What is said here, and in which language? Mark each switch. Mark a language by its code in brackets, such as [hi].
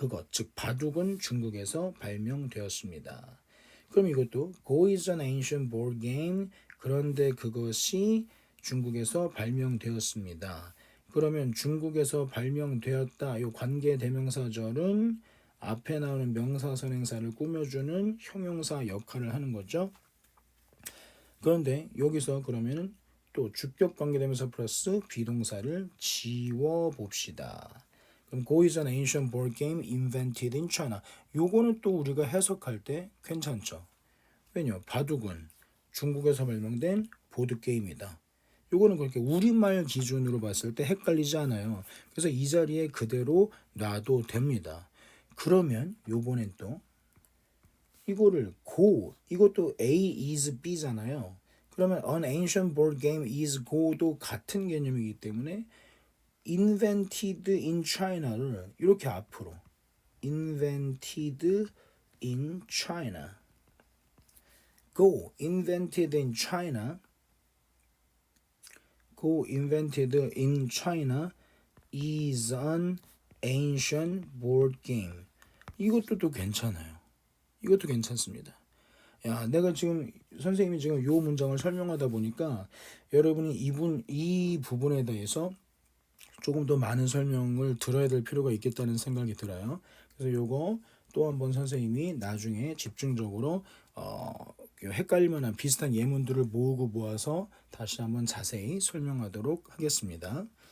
[ko] 즉 바둑은 중국에서 발명되었습니다. 그럼 이것도 [en] Go is an ancient board game. [ko] 그런데 그것이 중국에서 발명되었습니다. 그러면 중국에서 발명되었다. 이 관계 대명사절은 앞에 나오는 명사선행사를 꾸며주는 형용사 역할을 하는 거죠. 그런데 여기서 그러면은 또 주격 관계대명사 플러스 비동사를 지워 봅시다. [en] 그럼 Go is an ancient board game invented in China. [ko] 요거는 또 우리가 해석할 때 괜찮죠. 왜냐? 바둑은 중국에서 발명된 보드 게임이다. 요거는 그렇게 우리말 기준으로 봤을 때 헷갈리지 않아요. 그래서 이 자리에 그대로 놔도 됩니다. 그러면 요번엔 또 이거를 Go, 이것도 A is B잖아요. [en] 그러면 an ancient board game is Go도 [ko] 같은 개념이기 때문에 [en] invented in China를 이렇게 앞으로 invented in China, Go invented in China, Go invented in China is an ancient board game. [ko] 이것도 또 괜찮아요. 이것도 괜찮습니다. 야, 내가 지금 선생님이 지금 요 문장을 설명하다 보니까 여러분이 이 부분에 대해서 조금 더 많은 설명을 들어야 될 필요가 있겠다는 생각이 들어요. 그래서 요거 또 한번 선생님이 나중에 집중적으로 헷갈릴 만한 비슷한 예문들을 모으고 모아서 다시 한번 자세히 설명하도록 하겠습니다.